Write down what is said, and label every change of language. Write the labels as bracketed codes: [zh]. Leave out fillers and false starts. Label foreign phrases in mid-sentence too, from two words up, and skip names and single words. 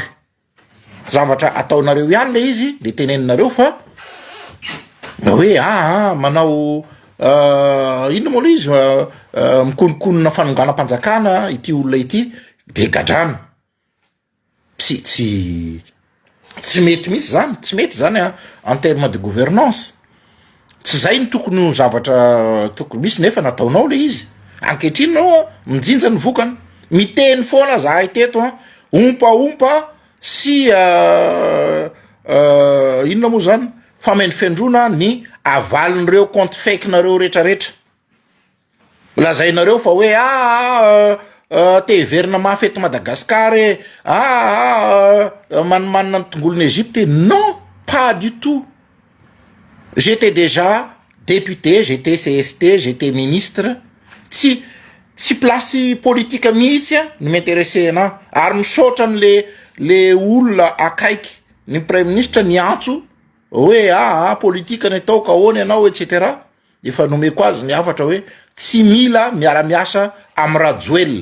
[mg] Zavatra ataonareo ihany le izy le teneninareo fa hoe manao ino moa izy mikonikonina fanonganam-panjakana ity olona ity de gadrana. Tsy mety misy zany, tsy mety zany [fr] en terme de gouvernance. [mg] Tsy zay ny tokony zavatra tokony misy nefa nataonao le izy. Ankehitriny nao mijinja ny vokany. Miteny foana zahay teto ompa sy inona moa zany famendrifendrona ny avalin'ireo compte fake nareo rehetrarehetra. Lazainareo fa hoe te hiverina mafy eto Madagasikara manimanina ny tongolon'ny Égypte. [fr] Non, pas du tout. J'étais déjà député, j'étais CST, j'étais ministre. [mg] Tsy place politika mihitsy ny m'intéressé ana. Ary misaotra le olona akaiky ny [fr] premier ministre [mg] ny antso hoe politika ny ataoko ahoana ianao etc. Efa nomeko azy ny afatra hoe tsy mila miara-miasa amin'ny Rajoelina.